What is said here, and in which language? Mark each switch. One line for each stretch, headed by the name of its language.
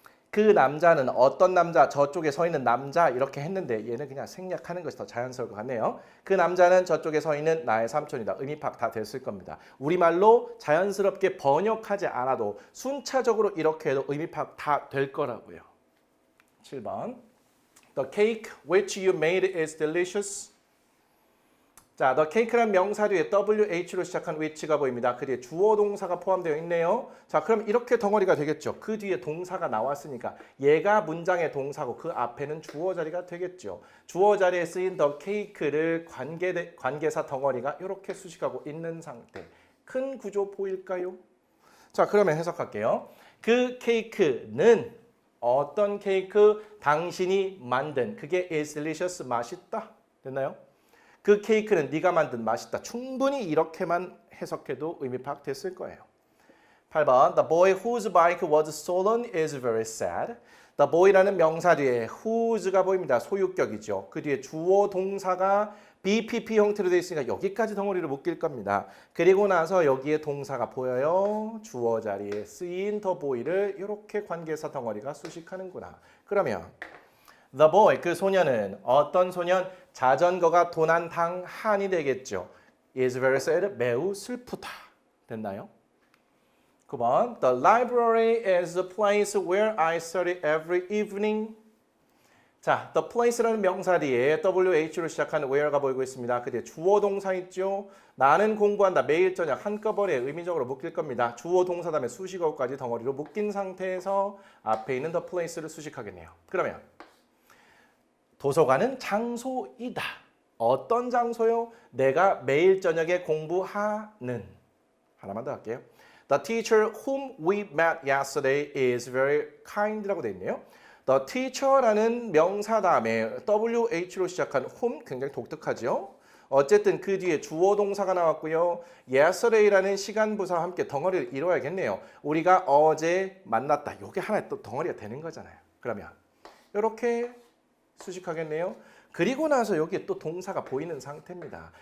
Korean: 그 남자는 어떤 남자, 저쪽에 서 있는 남자 이렇게 했는데 얘는 그냥 생략하는 것이 더 자연스러울 것 같네요. 그 남자는 저쪽에 서 있는 나의 삼촌이다. 의미 파악 다 됐을 겁니다. 우리말로 자연스럽게 번역하지 않아도 순차적으로 이렇게 해도 의미 파악 다 될 거라고요.
English: 7번 The cake which you made is delicious.
Korean: 자, the cake란 명사 뒤에 WH로 시작한 which가 보입니다. 그 뒤에 주어 동사가 포함되어 있네요. 자, 그럼 이렇게 덩어리가 되겠죠. 그 뒤에 동사가 나왔으니까 얘가 문장의 동사고 그 앞에는 주어 자리가 되겠죠. 주어 자리에 쓰인 the cake를 관계사 덩어리가 이렇게 수식하고 있는 상태. 큰 구조 보일까요? 자, 그러면 해석할게요. 그 케이크는 어떤 케이크? 당신이 만든. 그게
English: is delicious,
Korean: 맛있다. 됐나요? 그 케이크는 네가 만든 맛있다. 충분히 이렇게만 해석해도 의미 파악됐을 거예요.
English: 8번 The boy whose bike was stolen is very sad.
Korean: The boy라는 명사 뒤에 whose가 보입니다. 소유격이죠. 그 뒤에 주어 동사가 BPP 형태로 되어 있으니까 여기까지 덩어리를 묶일 겁니다. 그리고 나서 여기에 동사가 보여요. 주어 자리에 쓰인 the boy를 이렇게 관계사 덩어리가 수식하는구나. 그러면 The boy, 그 소년은 어떤 소년? 자전거가 도난당한이 되겠죠.
English: is very sad,
Korean: 매우 슬프다. 됐나요?
English: 9번 The library is the place where I study every evening.
Korean: 자, the place라는 명사 뒤에 WH로 시작하는 where가 보이고 있습니다. 그 뒤에 주어 동사 있죠? 나는 공부한다. 매일 저녁 한꺼번에 의미적으로 묶일 겁니다. 주어 동사 다음에 수식어까지 덩어리로 묶인 상태에서 앞에 있는 the place를 수식하겠네요. 그러면 도서관은 장소이다. 어떤 장소요? 내가 매일 저녁에 공부하는. 하나만 더 할게요.
English: The teacher whom we met yesterday is very kind
Korean: 라고 되어 있네요. The teacher라는 명사 다음에 WH로 시작한 whom 굉장히 독특하죠. 어쨌든 그 뒤에 주어 동사가 나왔고요. yesterday라는 시간 부사와 함께 덩어리를 이루어야겠네요. 우리가 어제 만났다. 이게 하나의 또 덩어리가 되는 거잖아요. 그러면 이렇게 수식하겠네요. 그리고 나서 여기에 또 동사가 보이는 상태입니다.